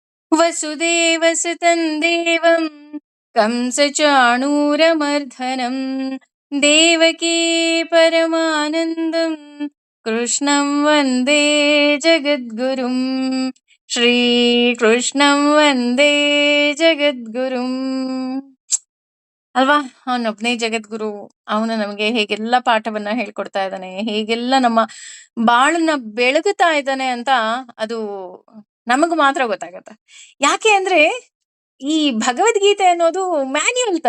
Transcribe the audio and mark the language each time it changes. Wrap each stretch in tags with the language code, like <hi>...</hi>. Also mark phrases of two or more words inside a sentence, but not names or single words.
<sa>ವಸುದೇವಸುತಂ ದೇವಂ ಕಂಸಚಾಣೂರಮರ್ಧನಂ ದೇವಕೀ ಪರಮಾನಂದಂ ಕೃಷ್ಣಂ ವಂದೇ ಜಗದ್ಗುರುಂ ಶ್ರೀಕೃಷ್ಣಂ ವಂದೇ ಜಗದ್ಗುರುಂ.</sa> <kn>ಅಲ್ವಾ, ಅವನೊಬ್ನೇ ಜಗದ್ಗುರು. ಅವನು ನಮಗೆ ಹೇಗೆಲ್ಲ ಪಾಠವನ್ನ ಹೇಳ್ಕೊಡ್ತಾ ಇದ್ದಾನೆ, ಹೇಗೆಲ್ಲ ನಮ್ಮ ಬಾಳನ್ನ ಬೆಳಗುತ್ತಾ ಇದ್ದಾನೆ ಅಂತ ಅದು ನಮಗ್ ಮಾತ್ರ ಗೊತ್ತಾಗತ್ತೆ. ಯಾಕೆ ಅಂದ್ರೆ ಈ ಭಗವದ್ಗೀತೆ ಅನ್ನೋದು ಮ್ಯಾನ್ಯುಯಲ್ ತರ.</kn>